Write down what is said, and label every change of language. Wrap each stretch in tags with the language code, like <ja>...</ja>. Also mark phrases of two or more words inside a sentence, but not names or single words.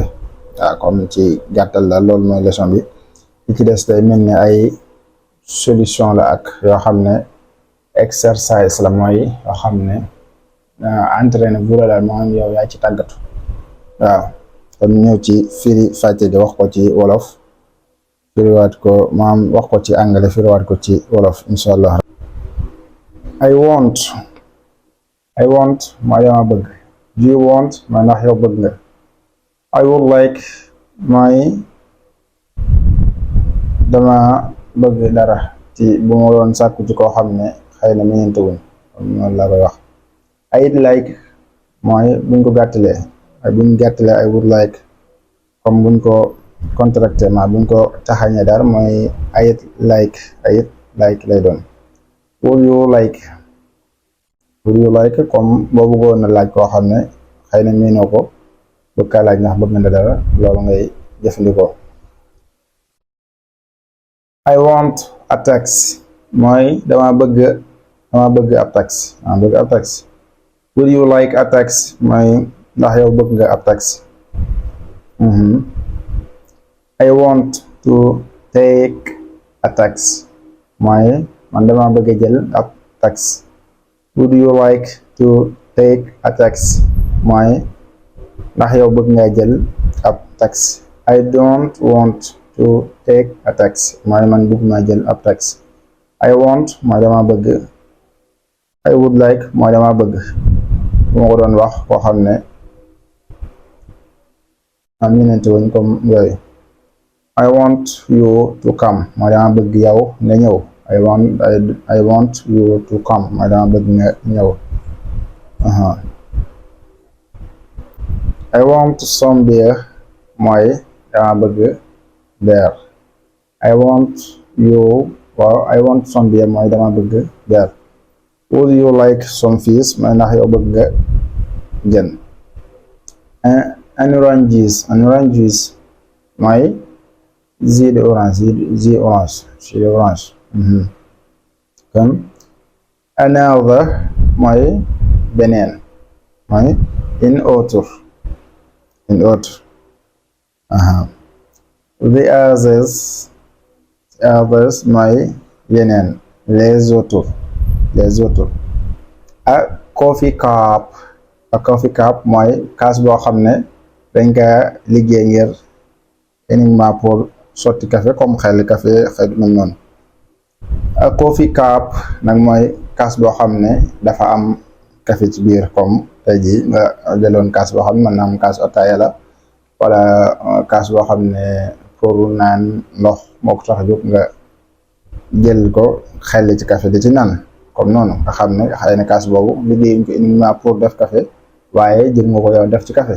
<wo>waaw comme ci gàttal la loolu mooy leçon bi. li ci des day mel ni ay solution la ak yoo xam ne exercice la, mooy yoo xam ne entraîné bu la moom yow yaa ci tàggatu. waaw kon ñëw ci firi fàcce gi wax ko ci wolof, firiwaat ko maam wax ko ci anglais, firiwaat ko ci wolof</wo> <ar>إن شاء الله.</ar> <en>I want</en> <wo>mooy dama bëgg.</wo> <en>Do you want</en> <wo>mooy ndax yow bëgg nga.</wo> <en>I would like</en> <wo>mooy dama bëgg dara ci bu ma doon sàkku ci koo xam ne xëy na mënante wuñ, comme noonu laa koy wax.</wo> <en>I'd like</en> <wo>mooy buñ ko gàttalee, ay buñ gàttalee</wo> <en>I would like,</en> <wo>comme buñ ko contracté ma buñ ko taxañee dara mooy</wo> <en>I'd like</en> <wo>lay doon.</wo> <en>Would you like</en> <wo>comme boo bëggoon na laaj koo xam ne xëy na miinoo ko, bëgg kaa laaj ndax bëgg nga dara, loolu ngay jëfandikoo.</wo> <en>I want a taxi</en> <wo>mooy dama bëgg ab taxi,</wo> <en>Would you like a taxi</en> <wo>mooy ndax yow bëgg nga ab taxi.</wo> <en>I want to take a taxi</en> <wo>mooy man dama bëgg jël ab taxi.</wo> <en>Would you like to take a taxi</en> <wo>mooy ndax yow bëgg nga jël ab taxi.</wo> <en>I don't want to take a taxi</en> <wo>mooy man bëgg ma jël ab taxi.</wo> <en>I want</en> <wo>mooy dama bëgg.</wo> <en>I would like</en> <wo>mooy dama bëgg. bu ma ko doon wax koo xam ne am ñenente wuñ comme yooyu.</wo> <en>I want you to come</en> <wo>mooy dama bëgg yow nga ñëw.</wo> <en>I want you to come</en> <wo>mooy dama bëgg nga ñëw.</wo> <en>I want some beer</en> <wo>mooy dama bëgg beer.</wo> <en>I want some beer</en> <wo>mooy dama bëgg beer.</wo> <en>Would you like some fish</en> <wo>mooy ndax yow bëgg nga jën.</wo> <en>An orange juice mooy</en> <fr>jus d'orange.</fr> <wo>Comme another mooy beneen, mooy</wo> <fr>in autre.</fr> <en>The others</en> <wo>mooy yeneen,</wo> <fr>les autres.</fr> <en>A coffee cup</en> <wo>mooy kaas boo xam ne dañ ka liggéey ngir</wo> <fr>uniquement pour</fr> <wo>sotti café, comme xel café xëy mel noonu.</wo> <en>A coffee cup</en> <wo>nag mooy kaas boo xam ne dafa am café ci biir, comme tey jii nga jëloon kaas boo xam ne mën na am kaas ataaya la, wala kaas boo xam ne pour naan ndox moo ko tax a jóg, nga jël ko xel ci café di ci naan, comme noonu nga xam ne xëy na kaas boobu liggéeyuñ ko</wo> <fr>uniquement pour</fr> <wo>def café, waaye jël nga ko yow def ci café.</wo>